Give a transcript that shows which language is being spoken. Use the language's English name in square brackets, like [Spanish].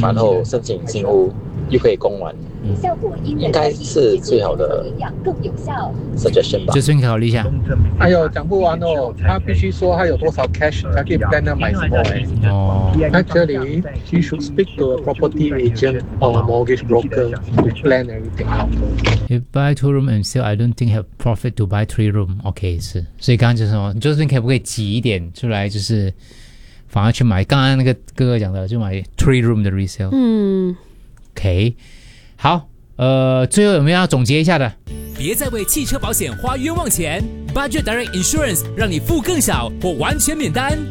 [Chinese] 然后申请新屋又可以供完、嗯、应该是最好的 suggestion 吧，就是你考虑一下。哎呦讲不完哦，他必须说他有多少 cash 才可以 plan 买什么、欸哦、 [English] Actually you should speak to a property agent or a mortgage broker to plan everything out。 If buy two room and sell, I don't think have profit to buy three room. [Chinese] OK， 是，所以刚刚就是说，就是你可不可以挤一点出来，就是反而去买刚刚那个哥哥讲的，就买 three room 的 resale。嗯，OK， 好，最后有没有要总结一下的？别再为汽车保险花冤枉钱 ，Budget Direct Insurance 让你付更少或完全免单。